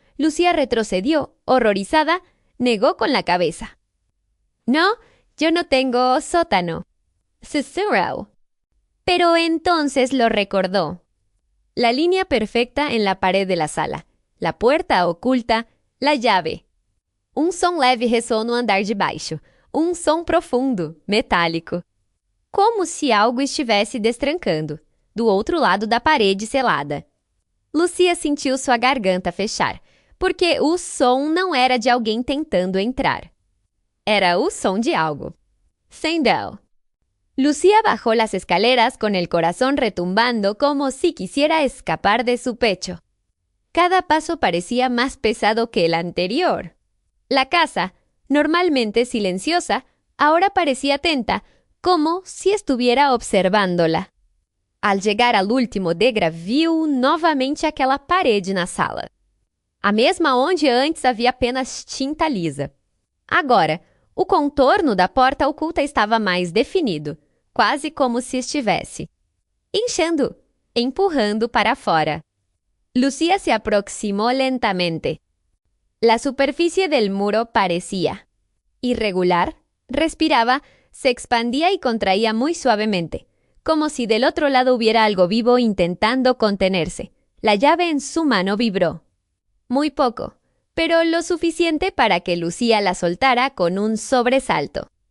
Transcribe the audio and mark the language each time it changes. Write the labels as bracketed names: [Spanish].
[Spanish] Lucía retrocedió, horrorizada, negó con la cabeza. «No, yo no tengo sótano». Susurró. Pero entonces lo recordó. La línea perfecta en la pared de la sala, la puerta oculta, la llave. [Portuguese] Um som leve ressoou no andar de baixo. Um som profundo, metálico. Como se algo estivesse destrancando, do outro lado da parede selada. Lucía sentiu sua garganta fechar, porque o som não era de alguém tentando entrar. Era o som de algo. Sandel. [Spanish] Lucía bajó las escaleras con el corazón retumbando como si quisiera escapar de su pecho. Cada paso parecía más pesado que el anterior. La casa, normalmente silenciosa, ahora parecía atenta, como si estuviera observándola. Al llegar al último [Portuguese] degrau, viu novamente aquela parede na sala. A mesma onde antes havia apenas tinta lisa. Agora, o contorno da porta oculta estava mais definido, quase como se estivesse inchando, empurrando para fora. [Spanish] Lucía se aproximó lentamente. La superficie del muro parecía irregular, respiraba, se expandía y contraía muy suavemente, como si del otro lado hubiera algo vivo intentando contenerse. La llave en su mano vibró. Muy poco, pero lo suficiente para que Lucía la soltara con un sobresalto.